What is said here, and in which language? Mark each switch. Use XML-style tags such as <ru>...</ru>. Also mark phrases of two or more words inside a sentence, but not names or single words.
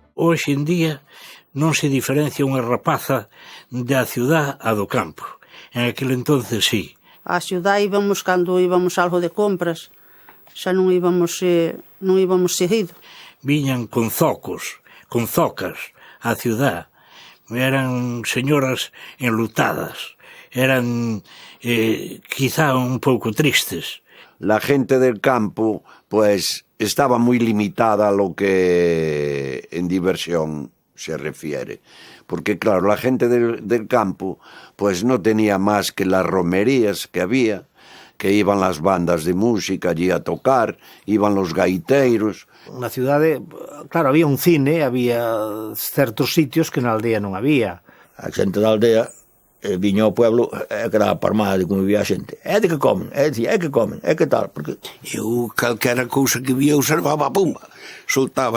<gl>hoxe en día non se diferencia unha rapaza da ciudad a do campo. En aquel entonces sí. A ciudad íbamos cando íbamos algo de compras, xa non íbamos seguido. Viñan con zocos, con zocas, á ciudad. Eran señoras enlutadas, eran quizá un pouco tristes.</gl> <es>La gente del campo, pues, estaba muy limitada a lo que en diversión se refiere. Porque, claro, la gente del campo, pues, no tenía más que las romerías que había, que iban las bandas de música allí a tocar, iban los gaiteiros.</es> <gl>Na cidade, claro, había un cine, había certos sitios que na aldea non había. A xente da aldea viña ao pueblo e quedaba parmada de como vivía a xente. É de que comen, é que comen, é que tal. Porque... Eu, calquera cousa que vía, observaba, pumba, soltaba.</gl>